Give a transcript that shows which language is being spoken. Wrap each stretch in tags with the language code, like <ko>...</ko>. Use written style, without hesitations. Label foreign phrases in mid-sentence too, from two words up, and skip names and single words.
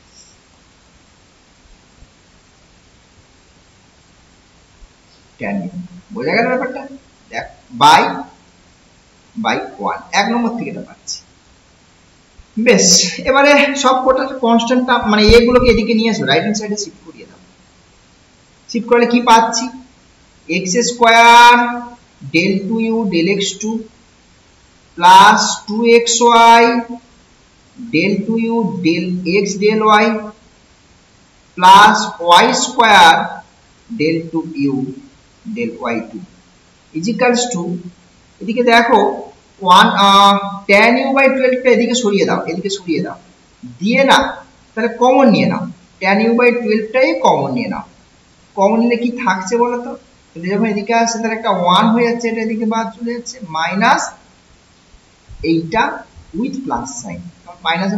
<en>tan u</en> <bn>বোঝা গেল ব্যাপারটা দেখ বাই 1 এক নম্বর থেকে এটা পাচ্ছি বেশ এবারে সব কোটা কনস্ট্যান্টটা মানে এগুলোকে এদিকে নিয়ে এসো</bn> <en>right hand</en> <bn>সাইডে শিফট করিয়ে দাও শিফট করলে কি পাচ্ছি</bn> <en>x square del 2u del x2 plus 2xy del 2u del x del y plus y square del 2u del y2 is equals to</en> <bn>এদিকে দেখো</bn> <en>1 tan u by 12</en> <bn>টা এদিকে সরিয়ে দাও দিয়ে না তাহলে কমন নিয়ে নাও</bn> <en>tan u by 12</en> <bn>টাই কমন নিয়ে নাও কমন নিলে কি থাকছে বলো তো এটা যখন এদিকে আসছে তাহলে একটা 1 হয়ে যাচ্ছে এটা এদিকে বাদ চলে যাচ্ছে মাইনাস এইটা</bn> <en>with plus sign</en> <bn>মাইনাসে</bn>